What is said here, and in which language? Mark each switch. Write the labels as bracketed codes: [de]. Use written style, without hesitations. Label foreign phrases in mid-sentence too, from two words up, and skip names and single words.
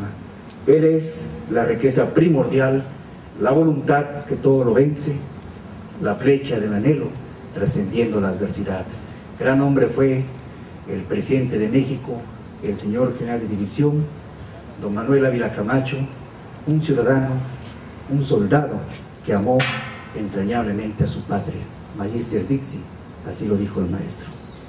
[es] Él es la riqueza primordial, la voluntad que todo lo vence, la flecha del anhelo trascendiendo la adversidad. Gran hombre fue el presidente de México, el señor general de división, don Manuel Ávila Camacho, un ciudadano, un soldado que amó entrañablemente a su patria. [la] Magister Dixi, [es] así lo dijo el maestro.